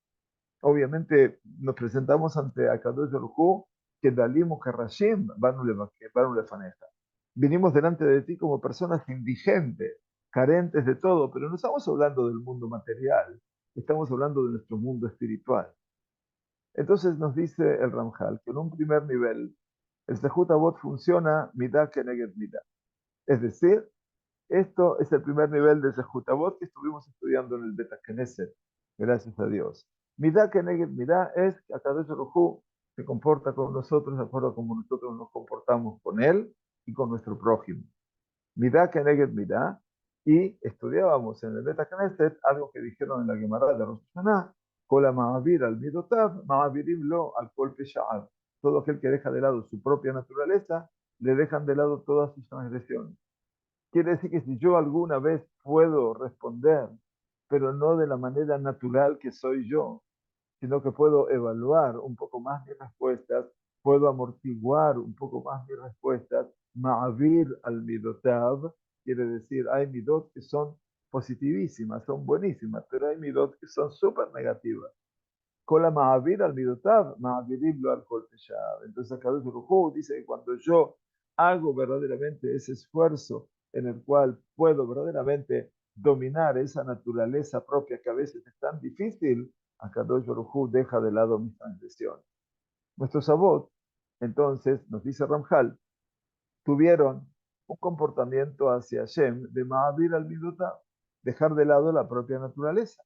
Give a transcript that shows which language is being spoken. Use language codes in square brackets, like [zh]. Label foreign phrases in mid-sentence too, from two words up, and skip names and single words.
[es] Obviamente nos presentamos ante [he] הקדוש ברוך הוא, que דלים כרשים באנו לפניך. [es] Vinimos delante de ti como personas indigentes, carentes de todo, pero no estamos hablando del mundo material, estamos hablando de nuestro mundo espiritual. Entonces nos dice el Ramjal que en un primer nivel el [he] זכות אבות [es] funciona [he] מידה כנגד מידה. [es] Es decir, esto es el primer nivel de [he] זכות אבות [es] que estuvimos estudiando en el [he] בית כנסת, [es] gracias a Dios. [he] מידה כנגד מידה [es] es que [he] הקדוש ברוך הוא [es] se comporta con nosotros de acuerdo a como nosotros nos comportamos con él y con nuestro prójimo. [he] מידה כנגד מידה. [es] Y estudiábamos en el [he] בית כנסת [es] algo que dijeron en la Gemara de Rosh Hashanah, [he] כל המעביר על מידותיו מעבירין לו על כל פשעיו. [es] Todo aquel que deja de lado su propia naturaleza, le dejan de lado todas sus transgresiones. Quiere decir que si yo alguna vez puedo responder, pero no de la manera natural que soy yo, sino que puedo evaluar un poco más mis respuestas, puedo amortiguar un poco más mis respuestas, [he] מעביר על מידותיו, [es] quiere decir, hay midot que son positivísimas, son buenísimas, pero hay midot que son súper negativas. Con la [he] מעביר על מידותיו מעבירין לו על כל פשעיו. [es] Entonces acá dice que cuando yo hago verdaderamente ese esfuerzo en el cual puedo verdaderamente dominar esa naturaleza propia que a veces es tan difícil, [he] הקדוש ברוך הוא [es] deja de lado mis transgresiones. Nuestros sabot, entonces, nos dice Ramjal, tuvieron un comportamiento hacia Hashem de [he] מעביר על מידותיו, [es] dejar de lado la propia naturaleza.